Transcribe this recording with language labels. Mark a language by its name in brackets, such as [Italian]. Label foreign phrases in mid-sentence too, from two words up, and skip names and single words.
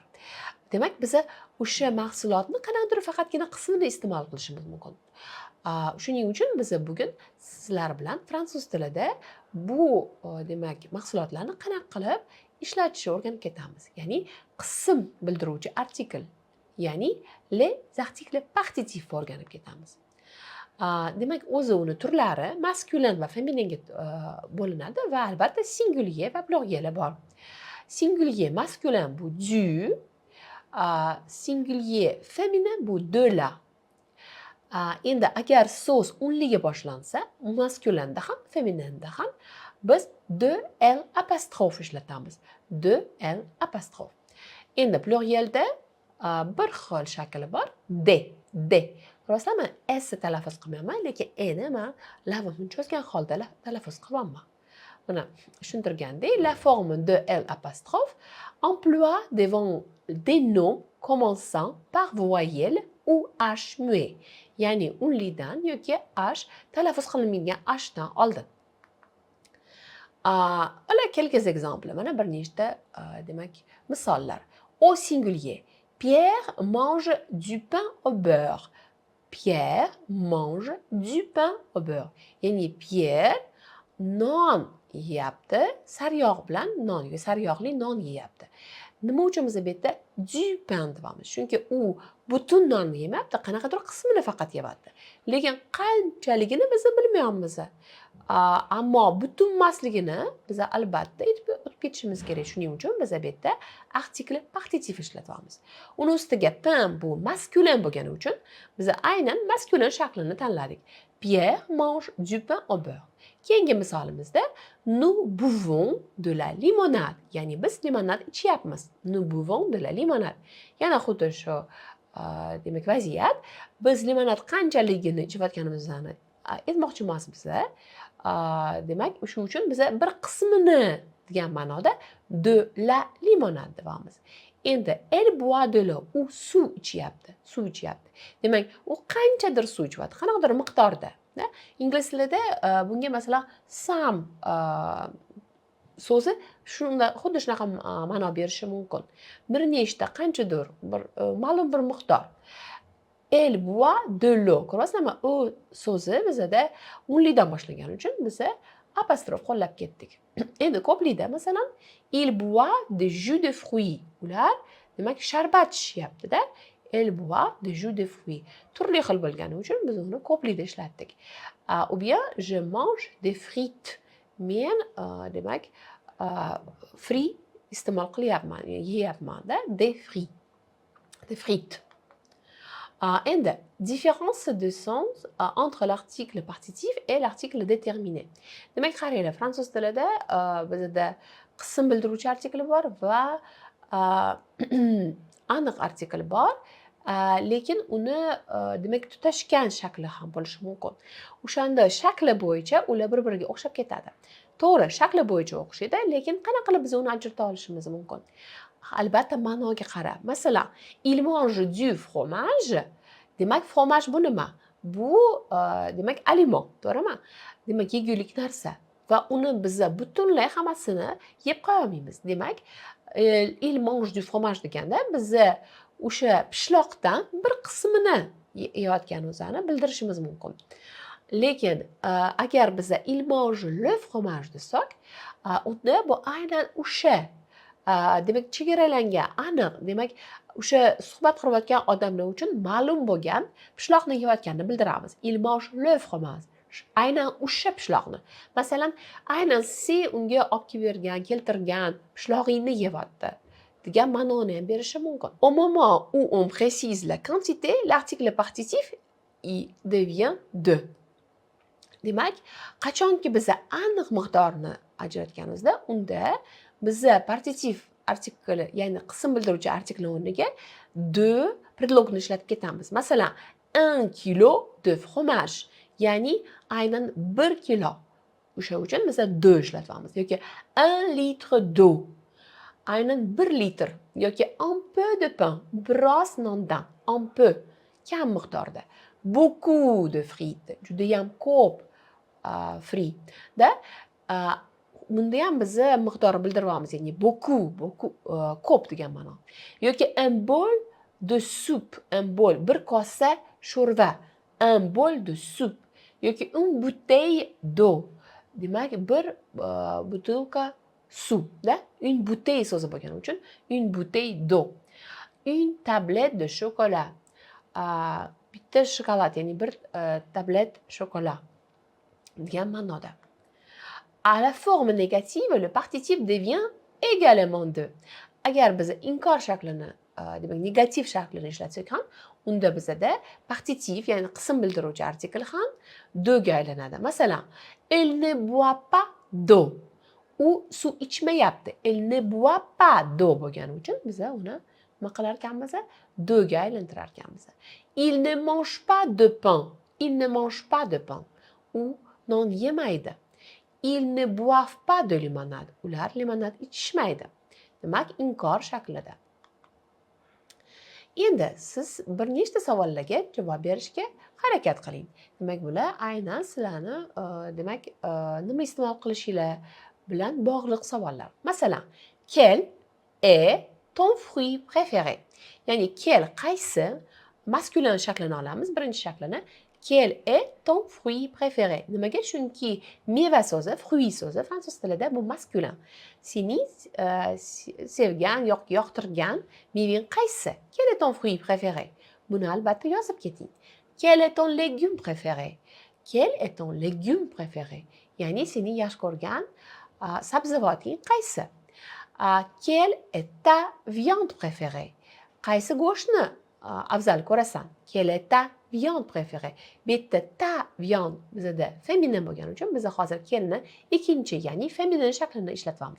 [Uzbek] Demak, biz o'sha mahsulotni qanaqadir faqatgina qismini iste'mol qilishimiz mumkin. Shuning uchun biz bugun sizlar bilan fransuz tilida bu, demak, mahsulotlarni qanaqa qilib ishlatishni o'rganib ketamiz. Ya'ni qism bildiruvchi artikl, ya'ni [French] les articles partitifs [Uzbek] o'rganib ketamiz. Demak, o'zi uni turlari maskulin va feminenga bo'linadi va albatta singulier va pluriel bor. [French] Singulier maskulin bu du, singulier féminin bu de la. [Uzbek] Endi agar so'z unliga boshlansa, maskulinda ham, femininda ham biz [French] de l apostrof [Uzbek] ishlatamiz. [French] De l apostrof. [Uzbek] Endi plurielda bir xil shakli bor. De. Ko'rasizlarmi? S talaffuz qilmayman, lekin ni men lavhani cho'zgan holda talaffuz qilyapman. Mana tushuntirgandek, [French] la forme de l apostrophe emploie des noms commençant par voyelle ou h muet. [Uzbek] Ya'ni unlidan yoki h talaffuz qilinmaydigan hdan oldin. [French] Voilà quelques exemples. [Uzbek] Mana bir nechta, demak, misollar. [French] Au singulier. Pierre mange du pain au beurre. Pierre mange du pain au beurre. [Uzbek] Ya'ni Pierre non yeyapti, sariyog' bilan non, sariyog'li non yeyapti. Nima uchun biz bu yerda [French] du pain [Uzbek] deyapmiz? Chunki u butun nonni yemayapti, qanaqadir qismini faqat yeyapti. Lekin qanchaligini biz bilmayapmiz. Ammo butun emasligini biz albatta o'tib ketishimiz kerak. Shuning uchun biz bu yerda artikl partitif ishlatyapmiz. Uni ustiga pain bu maskulin bo'lgani uchun biz aynan maskulin shaklini tanladik. [French] Pierre mange du pain au beurre. [Uzbek] Keyingi misolimizda [French] nous buvons de la limonade. [Uzbek] Ya'ni biz limonad ichyapmiz. [French] Nous buvons de la limonade. [Uzbek] Yana xuddi shu, demak, vaziyat. Biz limonad qanchaligini ichayotganimizni aytmoqchi emasmiz. Demak, shuning uchun biz bir qismini degan ma'noda [French] de la limonade [Uzbek] deymiz. [French] Endi elle boit de l'eau, [Uzbek] u suv ichyapti. Demak, u qanchadir suv ichyapti, qanaqadir miqdorda. Ingliz tilida bunga masalan some so'zi shunda xuddi shunaqa ma'no berishi mumkin. Bir nechta, qanchadir, bir ma'lum bir miqdor. [French] Elle boit de l'eau. [Uzbek] Ko'ryapsizlarmi? U so'zi bizda unlidan boshlangani uchun biz apostrof qo'llab ketdik. Endi ko'plida masalan [French] il boit des jus de fruits. [Uzbek] Ular demak sharbat ichyapti-da. [French] Elle boit des jus de fruits. [Uzbek] Turli xil bo'lgani uchun biz uni ko'plida ishlatdik. [French] Ou bien je mange des frites. [Uzbek] Men demak frit iste'mol qilyapman, yeyapman-da, [French] des frites. Endi différence de sens entre l'article partitif et l'article déterminé. [Uzbek] Demak, qaranglar, fransuz tilida bizda qism bildiruvchi artikl bor va aniq artikl bor. Lekin uni demak tutashgan shakli ham bo'lishi mumkin. O'shanda shakli bo'yicha ular bir-biriga o'xshab ketadi. To'g'ri, shakli bo'yicha o'xshaydi, lekin qanaqa qilib biz uni ajrata olishimiz mumkin? Albatta ma'noga qarab. Masalan, [French] il mange du fromage. [Uzbek] Demak, fromage bu nima? Bu demak aliment, to'g'rimi? Demak, yegulik narsa va uni biz butunlay hammasini yeb qo'ya olmaymiz. Demak, [French] il mange du fromage [Uzbek] deganda biz o'sha pishloqdan bir qismini yeyotganimizni bildirishimiz mumkin. Lekin agar biz [French] il mange le fromage [Uzbek] desak, unda bu aynan o'sha demak chegaralangan, aniq, demak o'sha suhbat qurayotgan odamlar uchun ma'lum bo'lgan pishloqni yeyotganini bildiramiz. [French] Il mange le fromage. [Uzbek] Aynan o'sha pishloqni. Masalan, aynan sen unga olib kelib keltirgan pishlog'ingni yeyapti degan ma'noni ham berishi mumkin. [French] Au moment où on précise la quantité, l'article partitif il devient de. [Uzbek] Demak, qachonki biz aniq miqdorni ajratganimizda, unda biz partitiv artikli, ya'ni qism bildiruvchi artiklning o'rniga de predlogni ishlatib ketamiz. [French] Masalan, 1 kilo de fromage, [Uzbek] ya'ni aynan 1 kilo. O'sha uchun biz de ishlatyapmiz yoki [French] 1 litre d'eau. [Uzbek] Aynan 1 litr yoki [French] un peu de pain, [Uzbek] biroz nondan, [French] un peu, [Uzbek] kam miqdorda. [French] Beaucoup de frites, [Uzbek] judayam ko'p fritda. Bunda ham biz miqdorni bildiryapmiz, ya'ni beaucoup, ko'p degan ma'no. [French] Yoki un bol de soupe, un bol, [Uzbek] bir kosa sho'rva, [French] un bol de soupe yoki une bouteille d'eau. [Uzbek] Demak, bir butilka suvda, [French] une bouteille [Uzbek] so'zi bo'lgani uchun [French] une bouteille d'eau. Une tablette de chocolat. [Uzbek] Bitta shokolad, ya'ni bir tablet shokolat degan ma'noda. [French] À la forme négative, le partitif devient également de. [Uzbek] Agar biz inkor shaklini, demak negativ shaklini ishlatsak ham, unda bizda partitif, ya'ni qism bildiruvchi artikl ham de ga aylanadi. Masalan, [French] elle ne boit pas d'eau. [Uzbek] U suv ichmayapti. [French] Elle ne boit pas d'eau [Uzbek] bo'lgani uchun biz uni nima qilar ekanmiz? De ga aylantirar ekanmiz. [French] Il ne mange pas de pain. Il ne mange pas de pain. [Uzbek] U non yemaydi. [French] Ils ne boivent pas de limonade. [Uzbek] Ular limonad ichishmaydi. Demak, inkor shaklida. Endi siz bir nechta savollarga javob berishga harakat qiling. Demak, bular aynan sizlarni demak nima iste'mol qilishinglar bilan bog'liq savollar. Masalan, [French] quel est ton fruit préféré? [Uzbek] Ya'ni quel, qaysi, maskulin shaklini olamiz, birinchi shaklini. [French] Quel est ton fruit préféré? [Uzbek] Nimaga? Chunki meva so'zi, fruit so'zi fransuz tilida bu maskulin. Seni sevgan, yoqtirgan mevang qaysi? [French] Quel est ton fruit préféré? [Uzbek] Buni albatta yozib keting. [French] Quel est ton légume préféré? Quel est ton légume préféré? [Uzbek] Ya'ni seni yaxshi ko'rgan sabzavoting qaysi? [French] Quelle est ta viande préférée? [Uzbek] Qaysi go'shtni afzal ko'rasan? [French] Quelle est ta viande préférée? [Uzbek] Bitta [French] ta viande [Uzbek] bizda feminin bo'lgani uchun biz hozir kelni ikkinchi, ya'ni feminin shaklini ishlatyapmiz.